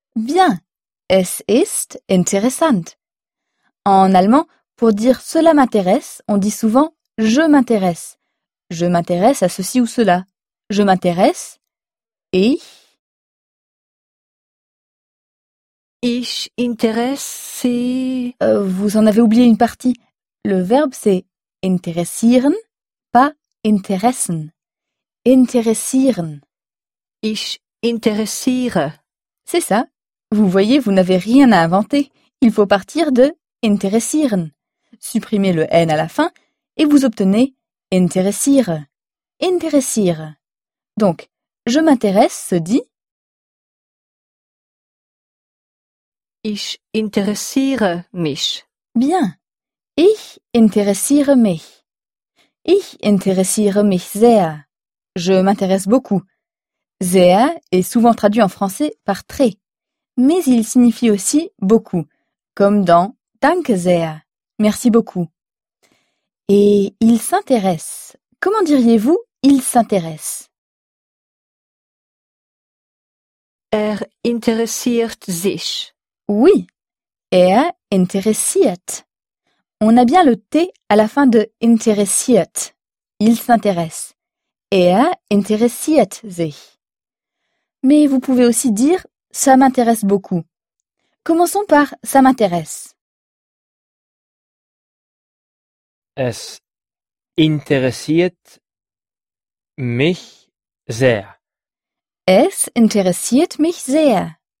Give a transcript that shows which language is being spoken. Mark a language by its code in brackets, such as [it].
[de] Bien, es ist interessant. [fr] En allemand, pour dire cela m'intéresse, on dit souvent je m'intéresse. Je m'intéresse à ceci ou cela. Je m'intéresse et... [de] Ich interesse... [fr] Vous en avez oublié une partie. Le verbe c'est interessieren, pas interessen. [de] Interessieren. Ich interessiere. [fr] C'est ça. Vous voyez, vous n'avez rien à inventer. Il faut partir de interessieren. Supprimez le N à la fin et vous obtenez interessiere. Interessiere. Donc, je m'intéresse se dit... [de] Ich interessiere mich. Bien. Ich interessiere mich. Ich interessiere mich sehr. [fr] Je m'intéresse beaucoup. Sehr est souvent traduit en français par très. Mais il signifie aussi beaucoup, comme dans [de] Danke sehr. [fr] Merci beaucoup. Et il s'intéresse. Comment diriez-vous il s'intéresse? [de] Er interessiert sich. Oui, er interessiert. [fr] On a bien le T à la fin de interessiert. Il s'intéresse. [de] Er interessiert sich. [fr] Mais vous pouvez aussi dire ça m'intéresse beaucoup. Commençons par ça m'intéresse. [de] Es interessiert mich sehr. Es interessiert mich sehr.